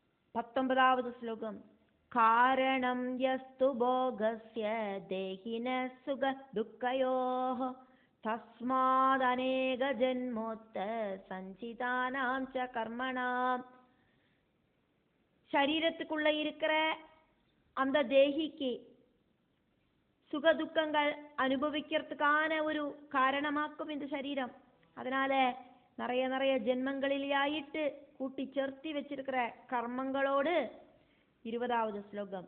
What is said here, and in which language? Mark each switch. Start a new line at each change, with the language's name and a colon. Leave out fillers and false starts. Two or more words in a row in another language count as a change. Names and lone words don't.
Malayalam: 19வது ശ്ലോകം.
Sanskrit: കാരണം യസ്തു ഭോഗസ്യ ദേഹിന സുഖ ദുഃഖയോഃ തസ്മാദനേക ജന്മോത്ത സഞ്ചിതാനാം ച കർമ്മണാം.
Tamil: சரீரத்துக்குள்ள இருக்கிற அந்த தேகிக்கு சுகதுக்கங்கள் அனுபவிக்கிறதுக்கான ஒரு காரணமாக்கும் இந்த சரீரம். அதனால நிறைய நிறைய ஜென்மங்களிலேயாயிட்டு கூட்டி சேர்த்தி வச்சிருக்கிற கர்மங்களோடு 20வது ஸ்லோகம்.